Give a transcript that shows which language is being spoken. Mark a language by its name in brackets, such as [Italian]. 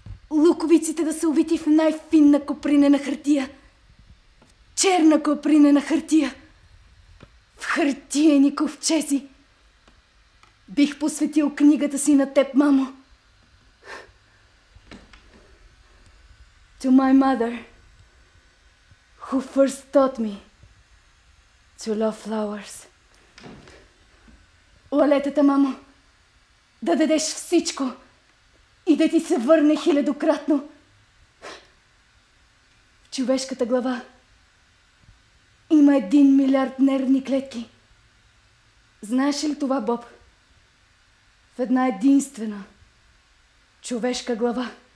[Bulgarian] Луковиците да са увити в най-финна копринена хартия. Черна копринена хартия. В хартиени ковчези. Бих посветил книгата си на теб, мамо. [English] To my mother, who first taught me to love flowers. [Bulgarian] Лалетата, мамо, да дадеш всичко и да ти се върне хилядократно. В човешката глава има 1 милиард нервни клетки. Знаеш ли това, Боб? В една единствена човешка глава.